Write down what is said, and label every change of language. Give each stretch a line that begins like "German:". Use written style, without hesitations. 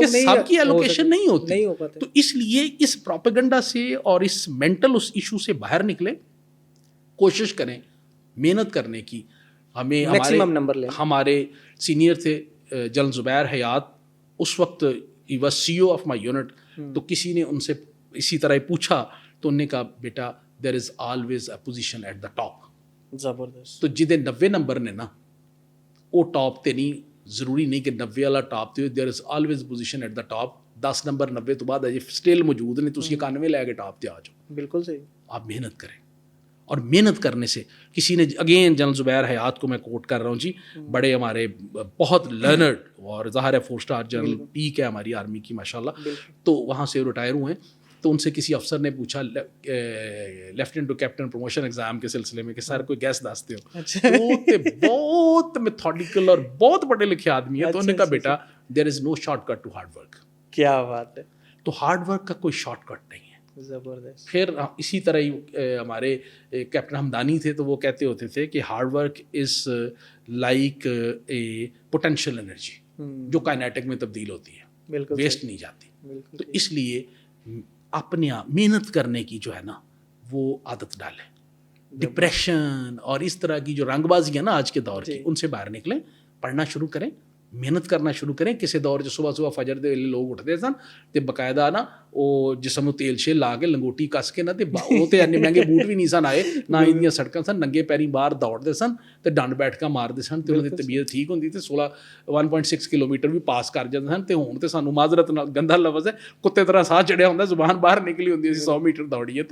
Urdu: کہ سب کی ایلوکیشن نہیں ہوتی. تو اس لیے اس پروپیگنڈا سے اور اس مینٹل اس ایشو سے باہر نکلیں, کوشش کریں محنت کرنے کی. ہمیں ہمارے سینئر تھے جنرل زبیر حیات, اس وقت
English: ہی was CEO of my unit.
Urdu: تو کسی نے ان سے اسی طرح پوچھا تو انہوں نے کہا بیٹا
English: There is always a position at the top.
Urdu: زبردست.
Punjabi: تو جدے 90 نمبر نے نا, وہ ٹاپ تے نہیں, ضروری نہیں کہ 90 والا ٹاپ تے,
English: There is always position at the top.
Punjabi: 10 number 90 تو بعد اجے سٹل موجود نے, تو 91 لے کے ٹاپ تے آ جاؤ.
Urdu: بالکل صحیح. آپ محنت کریں, اور محنت کرنے سے کسی نے, اگین جنرل زبیر حیات کو میں کوٹ کر رہا ہوں جی, بڑے ہمارے بہت لرنڈ, اور ظاہر ہے 4 اسٹار جنرل پیک ہے ہماری آرمی کی ماشاءاللہ. تو وہاں سے ریٹائر ہوئے ہیں. تو ان سے کسی افسر نے پوچھا lieutenant to captain promotion exam کے سلسلے میں کہ سر کوئی گیس دستے ہو. وہ بہت میتھوڈیکل اور بہت پڑھے لکھے آدمی ہے. تو انہوں نے کہا بیٹا
English: There is no shortcut to hard work.
Urdu: کیا بات ہے. تو ہارڈ ورک کا کوئی شارٹ کٹ نہیں ہے. زبردست. پھر اسی طرح ہی ہمارے کیپٹن ہمدانی تھے, تو وہ کہتے ہوتے تھے کہ
English: hard work is like a potential energy
Urdu: جو کائنیٹک میں تبدیل ہوتی ہے, ویسٹ نہیں جاتی. تو اس لیے اپنے آپ محنت کرنے کی جو ہے نا وہ عادت ڈالیں. ڈپریشن اور اس طرح کی جو رنگ بازی ہے نا آج کے دور کی, ان سے باہر نکلیں, پڑھنا شروع کریں, محنت کرنا شروع کریں.
Punjabi: کسی دور جو صبح صبح فجر دے لوگ اٹھتے سن تے باقاعدہ نا وہ جسم نوں تیل شیل لا کے لنگوٹی کس کے نا, تے وہ تے اننے مہنگے بوٹ بھی نہیں سن آئے, نہ ایندیاں سڑکاں سن, ننگے پیری باہر دوڑتے سن تے ڈنڈ بیٹھ کے مارتے سن, تے انہاں دی طبیعت ٹھیک ہوندی, تے 1.6 کلومیٹر بھی پاس کر جاندے سن. تے ہن تے سانوں معذرت نال گندا لفظ ہے, کتے طرح سانس چڑھیا ہوندا, زبان باہر نکلی ہوندی, اسی 100 میٹر دوڑیے.